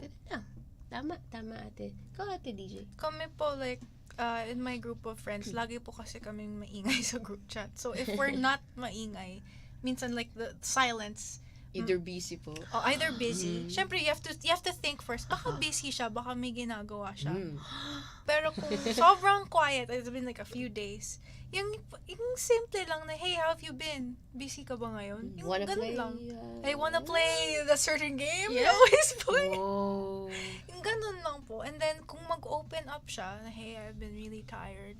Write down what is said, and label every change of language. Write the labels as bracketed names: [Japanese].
[Filipino] Ganun lang. Tama ate. Ikaw ate DJ. Kami po, like, [English] in my group of friends, [Filipino] lagi po kasi kaming maingay sa group chat. [English] So, if we're not maingay, [Filipino] minsan [English] like the silence, Either busy po. or either busy. Syempre, you have to think first. [Filipino] Baka busy siya, baka may ginagawa siya. Pero kung sobrang [English] quiet, it's been like a few days, [Filipino] yung simple lang na, [English] hey, how have you been? [Filipino] Busy ka ba ngayon? Yung [English] Wanna [Filipino] ganun [English] play? [Filipino] lang. [English] I wanna play the certain game. Yeah. You always play. Oh. [Filipino] Yung ganun lang po. [English] And then, [Filipino] kung mag-open up siya, na, [English] hey, I've been really tired.